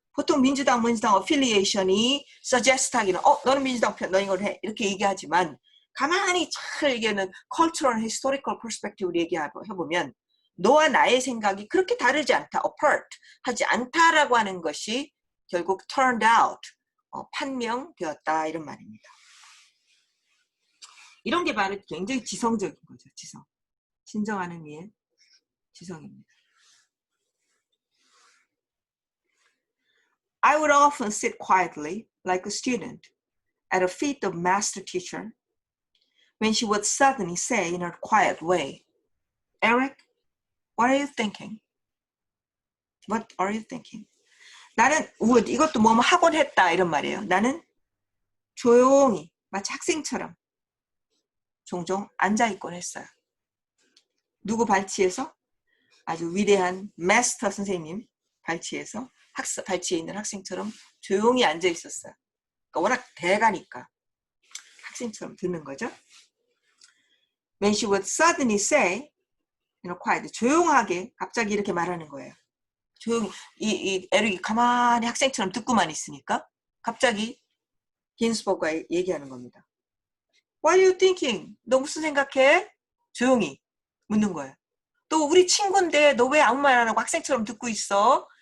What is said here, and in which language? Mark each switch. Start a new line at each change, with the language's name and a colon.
Korean: 보통 민주당 affiliation이 suggest 하기는 너는 민주당 편, 너 이걸 해 이렇게 얘기하지만 가만히 잘 얘기하는 cultural, historical perspective로 얘기해보면 너와 나의 생각이 그렇게 다르지 않다, apart 하지 않다라고 하는 것이 결국 turned out, 판명되었다 이런 말입니다. 이런 게 바로 굉장히 지성적인 거죠. 지성. 진정한 의미의 지성입니다.
English: I would often sit quietly like a student at the feet of master teacher when she would suddenly say in her quiet way, Eric, what are you thinking? What are you thinking?
Korean: 나는 would, 이것도 뭐 하곤 했다 이런 말이에요. 나는 조용히 마치 학생처럼 종종 앉아있곤 했어요. 누구 발치에서? 아주 위대한 마스터 선생님 발치에서 발치에 있는 학생처럼 조용히 앉아 있었어요. 그러니까 워낙 대가니까 학생처럼 듣는 거죠.
English: When she would suddenly say, quiet,
Korean: 조용하게 갑자기 이렇게 말하는 거예요. 조용히 이 에릭이 가만히 학생처럼 듣고만 있으니까 갑자기 긴스버그가 얘기하는 겁니다.
English: What are you thinking?
Korean: 너 무슨 생각해? 조용히 묻는 거예요. 또 우리 친구인데 너 왜 아무 말 안 하고 학생처럼 듣고 있어?